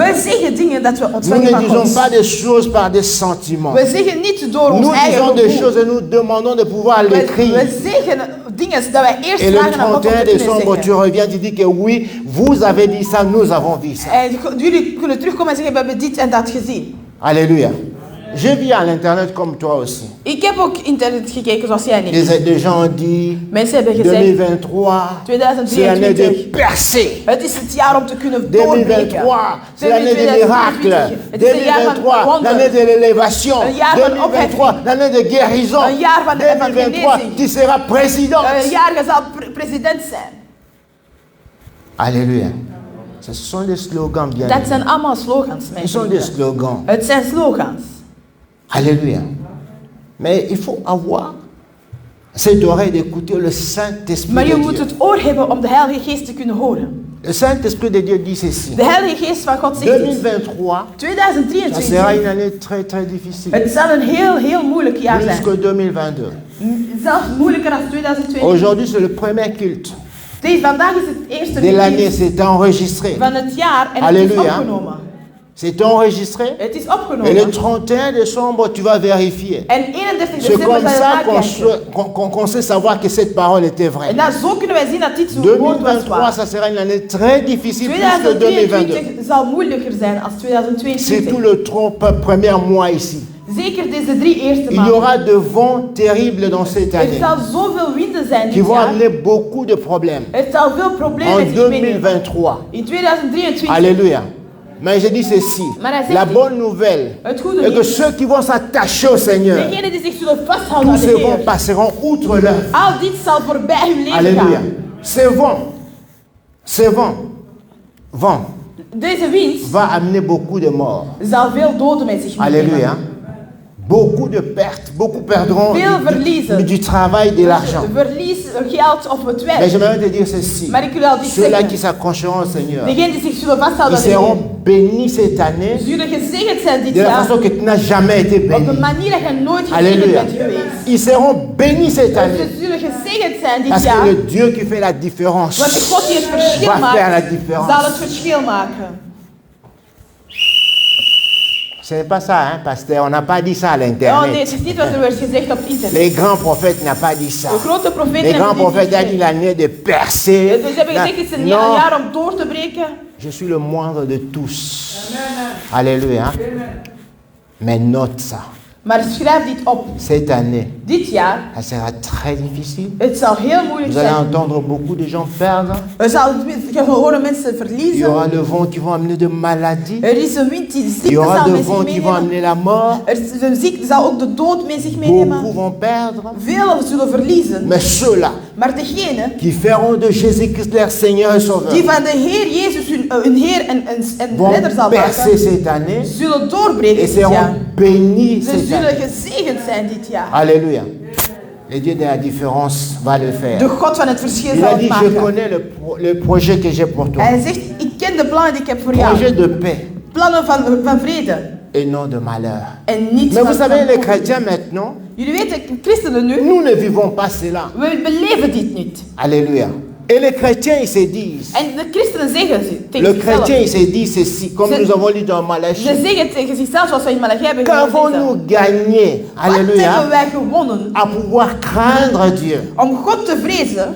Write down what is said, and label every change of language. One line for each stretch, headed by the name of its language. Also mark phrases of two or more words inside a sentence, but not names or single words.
Dutch: We zeggen dingen dat we
French: Nous
Dutch: ontvangen
French: ne
Dutch: van
French: disons
Dutch: God.
French: pas des choses par des sentiments.
Dutch: We zeggen niet door ons
French: Nous
Dutch: eigen
French: disons des
Dutch: gevoel.
French: choses et nous demandons de pouvoir
Dutch: We
French: l'écrire.
Dutch: zeggen dingen dat wij eerst
French: Et le
Dutch: vragen aan God om
French: 31
Dutch: te kunnen
French: décembre, tu
Dutch: zeggen.
French: reviens, tu dis que oui, vous avez dit ça, nous avons vu ça.
Dutch: En jullie kunnen terugkomen en zeggen, we hebben dit en dat gezien.
French: Alléluia. Je vis à l'internet comme toi aussi.
Dutch: Ik heb ook internet gekeken zoals jij niet.
French: Des gens ont dit
Dutch: Mensen hebben gezegd,
French: 2023, c'est l'année de
Dutch: 2023.
French: percer.
Dutch: Het is het jaar om te kunnen doorbreken.
French: 2023, c'est l'année des miracles.
Dutch: Het is een jaar van
French: 2023,
Dutch: wonderen.
French: l'année de l'élévation.
Dutch: Een jaar van
French: 2023, l'année de guérison.
Dutch: Een jaar van
French: 2023,
Dutch: genezing.
French: tu seras président.
Dutch: Een jaar je zal president zijn.
French: Alléluia. Ce sont des slogans bien.
Dutch: Dat zijn allemaal slogans, mijn
French: Ce sont des
Dutch: vrienden.
French: slogans.
Dutch: Het zijn slogans.
French: Alléluia. Mais il faut avoir cette oreille d'écouter le Saint-Esprit
Dutch: Maar je
French: de
Dutch: moet
French: Dieu.
Dutch: het oor hebben om de Heilige Geest te kunnen horen.
French: Le Saint-Esprit de Dieu dit ceci.
Dutch: De Heilige Geest van God zegt dit.
French: 2023, ça
Dutch: 2023.
French: sera une année très très difficile.
Dutch: Het zal een heel moeilijk jaar
French: Plus
Dutch: zijn.
French: que 2022.
Dutch: Zelfs moeilijker dan 2022.
French: Aujourd'hui, c'est le premier culte
Dutch: Vandaag is het eerste
French: de l'année.
Dutch: dienst
French: C'est enregistré.
Dutch: van het jaar en het is
French: Alléluia.
Dutch: opgenomen.
French: C'est enregistré.
Dutch: Het is
French: Et le
Dutch: opgenomen.
French: 31 décembre, tu vas vérifier.
Dutch: En 31
French: C'est
Dutch: december
French: comme
Dutch: zal je
French: ça
Dutch: nakijken.
French: qu'on sait savoir que cette parole était vraie.
Dutch: En dan zo kunnen wij zien dat dit zo'n woord was
French: 2023,
Dutch: waar.
French: ça sera une année très difficile plus que 2022.
Dutch: 2023 zal moeilijker zijn als
French: Surtout
Dutch: 2022.
French: le premier mois ici.
Dutch: Zeker deze 3 eerste
French: Il y
Dutch: maanden.
French: aura de vents terribles dans cette
Dutch: Er
French: année
Dutch: zal zoveel winden zijn
French: qui
Dutch: dit
French: vont
Dutch: jaar.
French: amener beaucoup de problèmes.
Dutch: Het zal veel problemen
French: En
Dutch: met zich meenemen.
French: 2023.
Dutch: In 2023.
French: Alléluia. Mais je dis ceci.
Dutch: Maar hij zegt
French: La
Dutch: dit.
French: bonne nouvelle
Dutch: Het goede
French: est que
Dutch: nieuws.
French: ceux qui vont s'attacher au Seigneur,
Dutch: Degenen die zich zullen vasthouden
French: tous
Dutch: aan
French: ces
Dutch: de
French: vents
Dutch: Heer.
French: passeront outre leur.
Dutch: Al dit zal voorbij hun leven
French: Alléluia.
Dutch: gaan.
French: Ce vent
Dutch: Deze wind
French: va amener beaucoup de morts.
Dutch: zal veel doden met zich meenemen.
French: Alléluia. Beaucoup de pertes, beaucoup perdront
Dutch: Veel verliezen.
French: du travail, de l'argent.
Dutch: Verlies, geld of het
French: Mais
Dutch: werk.
French: j'aimerais te dire ceci.
Dutch: Maar ik wil al dit
French: Ceux-là qui
Dutch: zeggen.
French: s'accrocheront au Seigneur,
Dutch: Degenen die zich zullen
French: ils
Dutch: vasthouden aan de
French: seront
Dutch: Heer.
French: bénis cette année
Dutch: Zullen gezegend zijn dit
French: de la
Dutch: jaar.
French: façon que tu n'as jamais été
Dutch: Op een
French: béni.
Dutch: manier dat je nooit gezegend
French: Alléluia.
Dutch: bent geweest.
French: Ils seront bénis cette
Dutch: Ze
French: année.
Dutch: zullen gezegend zijn dit
French: Parce
Dutch: jaar.
French: que le Dieu qui fait la différence
Dutch: Want de God die het verschil
French: va faire la
Dutch: maakt,
French: différence.
Dutch: zal het verschil maken.
French: Ce n'est pas ça, hein, pasteur. On n'a pas dit ça à
Dutch: Oh nee,
French: l'internet.
Dutch: het is niet wat er werd gezegd op internet.
French: Les grands prophètes n'ont pas dit ça.
Dutch: De grote profeten
French: Les grands
Dutch: hebben dit
French: prophètes ont dit
Dutch: gezegd.
French: l'année de percer.
Dutch: Dus ze hebben gezegd, het is een
French: Non,
Dutch: jaar om door te breken.
French: je suis le moindre de tous. Alléluia. Mais note ça.
Dutch: Maar schrijf dit op.
French: Cette année,
Dutch: Dit jaar,
French: ça sera très difficile.
Dutch: het zal heel moeilijk
French: Vous allez
Dutch: zijn.
French: entendre beaucoup de gens perdre.
Dutch: Je zal horen mensen
French: Il y
Dutch: verliezen.
French: aura le vent qui vont amener de maladies.
Dutch: Er is een wind die
French: Il y
Dutch: ziekte
French: aura
Dutch: zal
French: de
Dutch: met zich
French: vents qui vont
Dutch: meenemen.
French: amener la mort.
Dutch: Er is een ziekte zal ook de dood met zich
French: Beaucoup
Dutch: meenemen.
French: vont perdre.
Dutch: Velen zullen verliezen.
French: Mais ceux-là
Dutch: Maar degenen
French: qui feront de Jésus-Christ leur Seigneur et Sauveur
Dutch: die van de Heer Jezus hun Heer en
French: vont
Dutch: redder zal
French: percer
Dutch: maken,
French: cette année
Dutch: zullen doorbreken
French: et
Dutch: dit jaar.
French: seront bénis
Dutch: Ze
French: cette
Dutch: zullen
French: année.
Dutch: gezegend zijn dit jaar.
French: Alléluia. Le Dieu de la différence va le faire.
Dutch: De God van het verschil
French: Il
Dutch: zal
French: a
Dutch: het
French: dit, je
Dutch: maken.
French: connais le projet que j'ai pour toi.
Dutch: Hij zegt, ik ken de plannen die ik heb voor jou.
French: Projet de paix
Dutch: Plannen van vrede.
French: et non de malheur.
Dutch: En niet
French: Mais
Dutch: van
French: vous savez, les
Dutch: van-
French: chrétiens maintenant,
Dutch: Jullie weten, christenen nu,
French: nous ne vivons pas cela.
Dutch: we beleven dit niet.
French: Alléluia. Et les chrétiens, ils se disent,
Dutch: En de christenen zeggen ze tegen
French: le
Dutch: zichzelf.
French: chrétien, il se dit ceci, comme C'est- nous avons lu dans Malachie.
Dutch: Ze zeggen tegen zichzelf, zoals we in Malachi hebben
French: Qu'avons-nous
Dutch: gelezen.
French: gagné,
Dutch: Wat hebben
French: alléluia,
Dutch: wij gewonnen
French: à pouvoir craindre Dieu?
Dutch: om God te vrezen?